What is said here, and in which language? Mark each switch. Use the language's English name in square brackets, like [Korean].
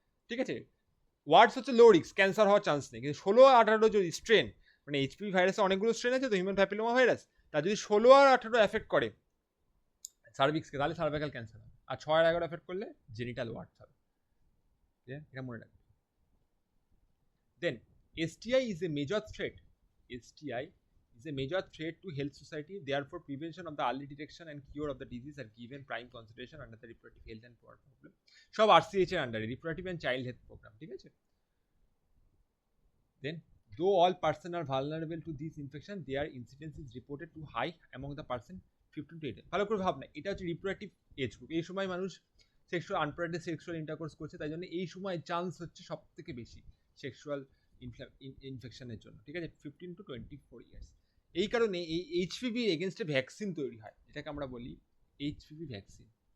[Bangla] ঠিক আছে, ওয়ার্ডস হচ্ছে লো রিক্স, ক্যান্সার হওয়ার চান্স নেই। কিন্তু 16 আর 18 যদি স্ট্রেন, মানে এইচপিভি ভাইরাসে অনেকগুলো স্ট্রেন আছে তো, হিউম্যান প্যাপিলোমা ভাইরাস, তার যদি 16 আর 18 এফেক্ট করে সার্ভিক্সকে, তাহলে সার্ভাইকাল ক্যান্সার হবে। আর 6 আর 11 এফেক্ট করলে জেনিটাল ওয়ার্ডস হবে। এটা মনে রাখবে। [English] Then STI is a major threat. STI is a major threat to health society. Therefore, prevention of the early detection and cure of the disease are given prime consideration under the reproductive health and problem. [Bangla] সব RCH এর আন্ডারে, [English] reproductive and child health program। [Bangla] ঠিক আছে, [English] then though all person are vulnerable to this infection, their incidence is reported to high among the person 15 to 18। [Bangla] ভালো করে ভাব না, এটা হচ্ছে রিপ্রোডাক্টিভ এজ গ্রুপ। এই সময় মানুষ সেক্সুয়াল আনপ্রোটেক্টেড সেক্সুয়াল ইন্টারকোর্স করছে, তাই জন্য এই সময় চান্স হচ্ছে সব থেকে বেশি সেক্সুয়াল ইনফেকশনের জন্য। ঠিক আছে, 15 to 24 ইয়ার্স। এই কারণে এই এইচপিভি এগেনস্টে ভ্যাকসিন তৈরি হয়, যেটাকে আমরা বলি এইচপিভি ভ্যাকসিন।